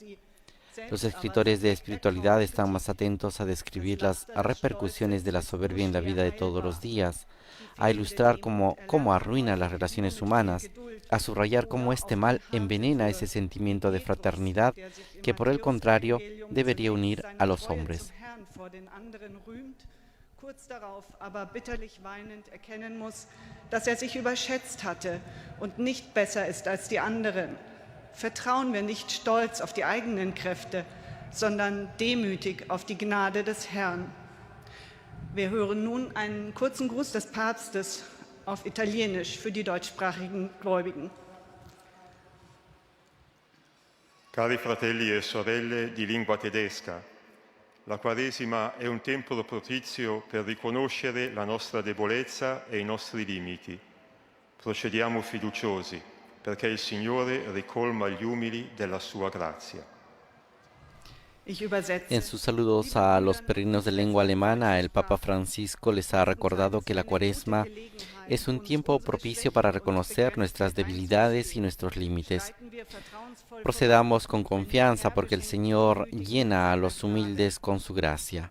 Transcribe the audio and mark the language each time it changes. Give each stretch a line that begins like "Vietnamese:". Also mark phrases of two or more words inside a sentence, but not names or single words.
Spanish: Los escritores de espiritualidad están más atentos a describir las repercusiones de la soberbia en la vida de todos los días, a ilustrar cómo arruina las relaciones humanas, a subrayar cómo este mal envenena ese sentimiento de fraternidad que por el contrario debería unir a los hombres.
German: kurz darauf aber bitterlich weinend erkennen muss, dass er sich überschätzt hatte und nicht besser ist als die anderen. Vertrauen wir nicht stolz auf die eigenen Kräfte, sondern demütig auf die Gnade des Herrn. Wir hören nun einen kurzen Gruß des Papstes auf Italienisch für die deutschsprachigen Gläubigen.
Italian: Cari fratelli e sorelle di lingua tedesca, la Quaresima è un tempo propizio per riconoscere la nostra debolezza e i nostri limiti. Procediamo fiduciosi, perché il Signore ricolma gli umili della sua grazia.
Spanish: En sus saludos a los peregrinos de lengua alemana, el Papa Francisco les ha recordado que la Cuaresma es un tiempo propicio para reconocer nuestras debilidades y nuestros límites. Procedamos con confianza porque el Señor llena a los humildes con su gracia.